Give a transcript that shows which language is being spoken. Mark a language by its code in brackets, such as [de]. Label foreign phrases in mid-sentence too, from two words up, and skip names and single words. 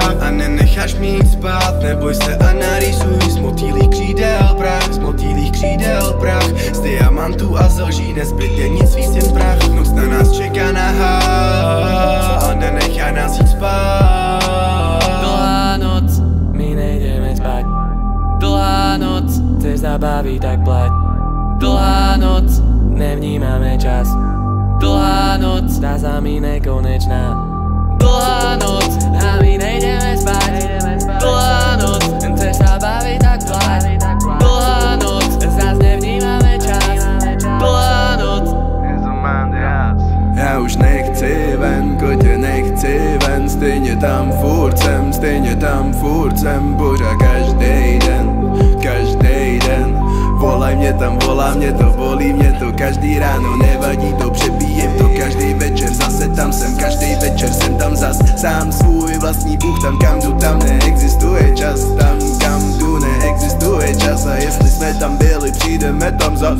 [cs] A nenecháš mě jít spát, neboj se a narýsuj. Z motýlých křídel prach, z motýlých křídel prach. Z diamantů a zlží nezbytně nic víc jen prach. Noc na nás čeká nahá a nenechá nás jít spát. [sk] dlhá noc, my nejdeme spať. Dlhá noc, chceš sa baviť, tak plať. Dlhá noc, nevnímame čas. Dlhá noc, zdá sa mi nekonečná. Dlhá noc, a my nejdeme spať. Dlhá noc, chceš sa baviť, tak plať. Dlhá noc, zas nevnímame čas. Dlhá noc. [cs] Já už nechci ven, kotě nechci ven. Stejně tam furt jsem, pořád každý den. Volaj mě tam, volá mě to, bolí mě to každý ráno, nevadí to, přebíjem to každý večer, zase tam jsem, každý večer jsem tam zas, sám svůj vlastní bůh, tam kam jdu, tam neexistuje čas, tam kam jdu, neexistuje čas a jestli jsme tam byli, přijdeme tam zas.